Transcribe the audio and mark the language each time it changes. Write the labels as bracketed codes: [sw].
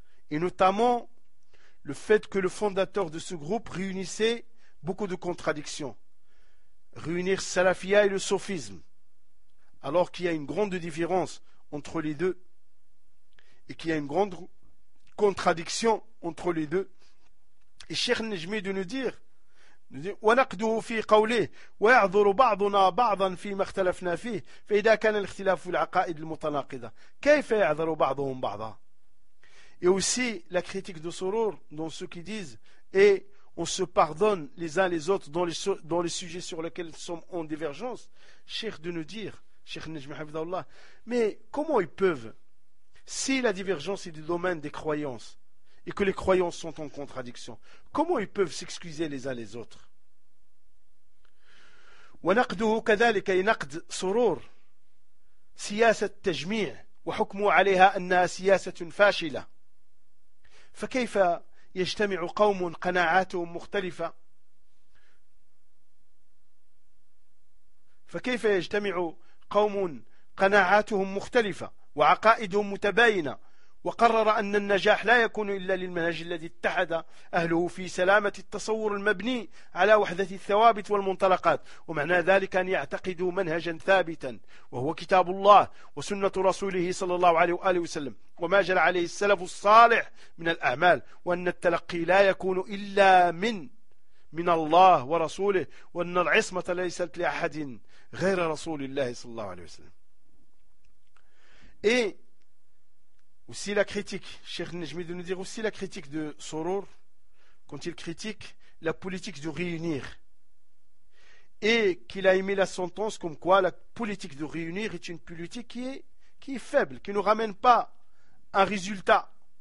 [fr] Et notamment, le fait que le fondateur de ce groupe réunissait beaucoup de contradictions. Réunir Salafia et le sophisme, alors qu'il y a une grande différence entre les deux, et qu'il y a une grande contradiction entre les deux. Et Cheikh Najmi de nous dire, [ar] ونقده في قوله ويعذر بعضنا بعضا فيما اختلفنا فيه فإذا كان الاختلاف العقائد المتناقضة كيف يعذر بعضهم بعضا. [fr] Et aussi la critique de Sourour dans ceux qui disent et on se pardonne les uns les autres dans les sujets sur lesquels nous sommes en divergence. Cheikh de nous dire, Cheikh Najmi Hafidhahullah, mais comment ils peuvent, si la divergence est du domaine des croyances et que les croyances sont en contradiction, comment ils peuvent s'excuser les uns les autres? [ar] ونقده كذلك ينقد سرور سياسة التجميع وحكموا عليها أنها سياسة فاشلة فكيف يجتمع قوم قناعاتهم مختلفة فكيف يجتمع قوم قناعاتهم مختلفة وعقائدهم متباينة وقرر أن النجاح لا يكون إلا للمنهج الذي اتحد أهله في سلامة التصور المبني على وحدة الثوابت والمنطلقات ومعنى ذلك أن يعتقدوا منهجا ثابتا وهو كتاب الله وسنة رسوله صلى الله عليه وآله وسلم وما جرى عليه السلف الصالح من الأعمال وأن التلقي لا يكون إلا من الله ورسوله وأن العصمة ليست لأحد غير رسول الله صلى الله عليه وسلم. [fr] إيه aussi la critique, Cheikh Najmi de nous dire aussi la critique de Sourour quand il critique la politique de réunir et qu'il a émis la sentence comme quoi la politique de réunir est une politique qui est faible, qui ne ramène pas un résultat.